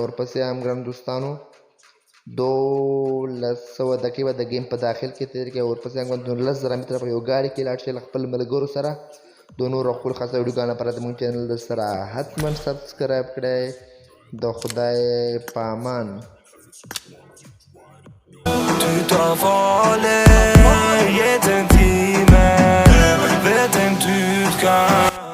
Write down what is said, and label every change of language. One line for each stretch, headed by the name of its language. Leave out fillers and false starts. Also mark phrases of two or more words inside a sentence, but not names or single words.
Pashto: ورپسې هم ګرانو دوستانو 1200 دقیقې به د گیم په داخل کې تېرې کړئ. ورپسې هم ګرانو دوستانو 10,000 متره په یو ګاډي کې لاړ شئ له خپل ملګرو سره. د نورو خپل خاصه ویډیوګانو لپاره زموږ چینل سره حتما سبسکرایب کړئ. د خدای په امان. Tu t'as volé, et t'es timé, vet en tu kan